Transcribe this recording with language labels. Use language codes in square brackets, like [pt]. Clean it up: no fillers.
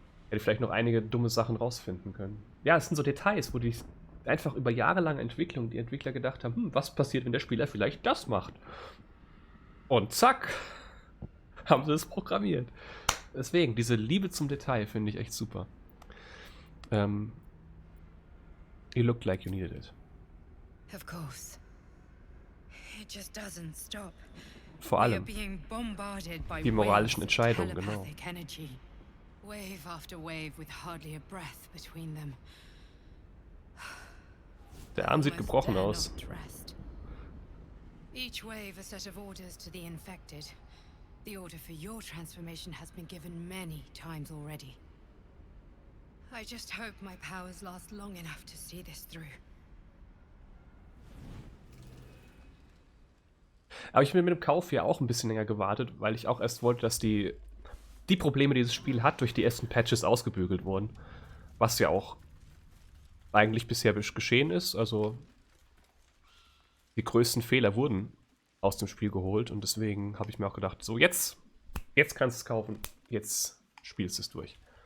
[de] Hätte vielleicht noch einige dumme Sachen rausfinden können. Ja, es sind so Details, wo die einfach über jahrelange Entwicklung die Entwickler gedacht haben, was passiert, wenn der Spieler vielleicht das macht? Und zack, haben sie es programmiert. Deswegen, diese Liebe zum Detail finde ich echt super. [en] You looked like you needed it. Of course. It just doesn't stop. [de] Vor allem die moralischen Entscheidungen, genau. [en] Energy. Wave after wave with hardly a breath between them. [de] Der Arm sieht gebrochen aus. [en] Each wave a set of orders to the infected. The order for your transformation has been given many times already. I just hope my powers last long enough to see this through. [de] Aber ich bin mit dem Kauf hier auch ein bisschen länger gewartet, weil ich auch erst wollte, dass die Probleme, die dieses Spiel hat, durch die ersten Patches ausgebügelt wurden. Was ja auch eigentlich bisher geschehen ist. Also die größten Fehler wurden aus dem Spiel geholt und deswegen habe ich mir auch gedacht, so jetzt kannst du es kaufen, jetzt spielst du es durch.